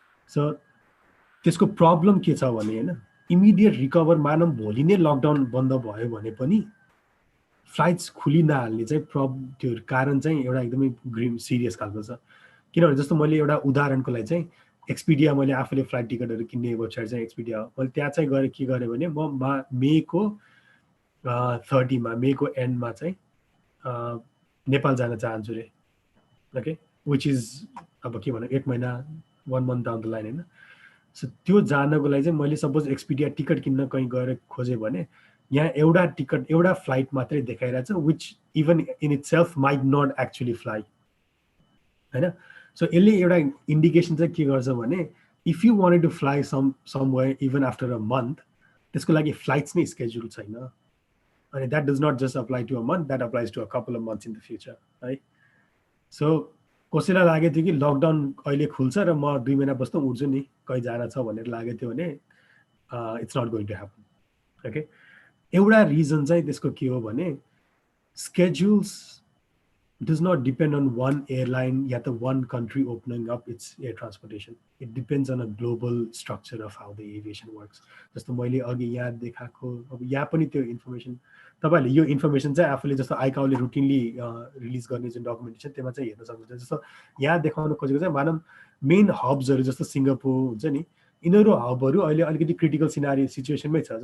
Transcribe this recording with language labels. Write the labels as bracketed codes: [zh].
[ne] So त्यसको problem के छ भने होइन, इमिडिएट रिकभर मानौँ भोलि नै लकडाउन बन्द भयो भने पनि फ्लाइट्स खुली नहाल्ने चाहिँ त्यो कारण चाहिँ एउटा एकदमै ग्रिम सिरियस खालको छ। किनभने जस्तो मैले एउटा उदाहरणको लागि चाहिँ एक्सपिडिया, मैले आफूले फ्लाइट टिकटहरू किन्ने वेबसाइट चाहिँ एक्सपिडिया हो, मैले त्यहाँ चाहिँ गएर के गरेँ भने म मेको 30मा मेको एन्डमा चाहिँ नेपाल जान चाहन्छु रे। [en] okay, which is [ne] अब के भनौँ 1 महिना [en] 1 month down the line [ne] होइन। सो त्यो जानको लागि चाहिँ मैले सपोज एक्सपिडिया टिकट किन्न कहीँ गएर खोजेँ भने यहाँ एउटा टिकट एउटा फ्लाइट मात्रै देखाइरहेछ, [en] which even in itself might not actually fly [ne] होइन। सो यसले एउटा इन्डिकेसन चाहिँ के गर्छ भने [en] if you wanted to fly somewhere even after a month [ne] त्यसको लागि फ्लाइट्स नै स्केड्युल छैन। अनि [en] that does not just apply to a month, that applies to a couple of months in the future [ne] है। सो कसैलाई लागेको थियो कि लकडाउन अहिले खुल्छ र म 2 महिना बस्दा उड्छु नि कहीँ जान छ भनेर लागेको थियो भने [en] It's not going to happen. Okay, [ne] एउटा रिजन चाहिँ त्यसको के हो भने [en] Schedules does not depend on one airline yet one country opening up its air transportation. It depends on a global structure of how the aviation works. [ne] जस्तो मैले अघि यहाँ देखाएको अब यहाँ पनि त्यो इन्फर्मेसन तपाईँहरूले यो इन्फर्मेसन चाहिँ आफूले जस्तो आइकाओले रुटिनली रिलिज गर्ने जुन डकुमेन्टेसन त्यसमा चाहिँ हेर्न सक्नुहुन्छ। जस्तो यहाँ देखाउन खोजेको चाहिँ मानव मेन हब्सहरू जस्तो सिङ्गापुर हुन्छ नि, यिनीहरू हबहरू अहिले अलिकति क्रिटिकल सिचुएसनमै छ।